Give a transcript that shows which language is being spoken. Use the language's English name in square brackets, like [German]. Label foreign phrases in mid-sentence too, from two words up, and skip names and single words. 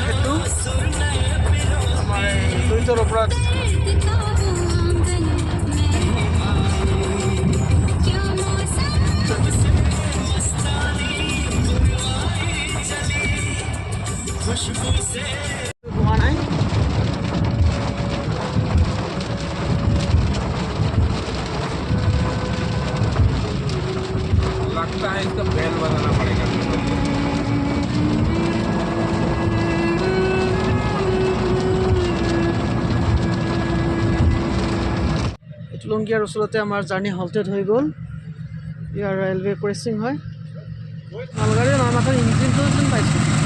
[Assamese] সেতু আমাৰ দুইটোৰ ওপৰত হোৱা নাই [Hindi] लगता है इसका बैल बनाना पड़ेगा [Assamese] টুলুংগিয়াৰ ওচৰতে আমাৰ জাৰ্ণি হল্টেড হৈ গ'ল ইয়াৰ ৰেলৱে ক্ৰচিং হয় মালগাড়ীৰ নামাখন ইঞ্জিনটো যেন পাইছোঁ